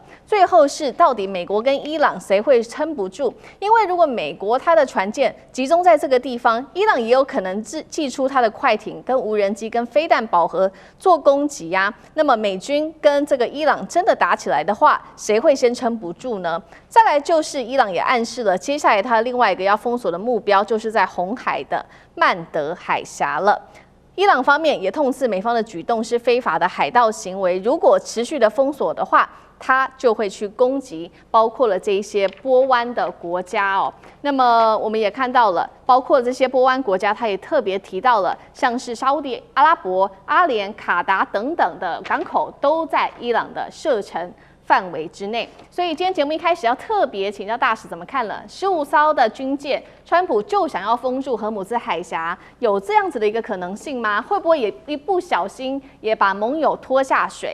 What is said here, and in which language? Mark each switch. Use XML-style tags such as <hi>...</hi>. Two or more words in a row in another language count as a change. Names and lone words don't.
<zh>最後是到底美國跟伊朗誰會撐不住？因為如果美國它的船艦集中在這個地方，伊朗也有可能祭出它的快艇、跟無人機、跟飛彈飽和做攻擊呀。那麼美軍跟這個伊朗真的打起來的話，誰會先撐不住呢？再來就是伊朗也暗示了，接下來他另外一個要封鎖的目標就是在紅海的曼德海峽了。伊朗方面也痛斥美方的舉動是非法的海盜行為，如果持續的封鎖的話，他就會去攻擊包括了這一些波灣的國家哦。那麼我們也看到了，包括這些波灣國家，他也特別提到了，像是沙烏地阿拉伯、阿聯、卡達等等的港口都在伊朗的射程範圍之內。所以今天節目一開始要特別請教大使怎麼看了15艘的軍艦，川普就想要封住荷姆茲海峽，有這樣子的一個可能性嗎？會不會也一不小心也把盟友拖下水？</zh>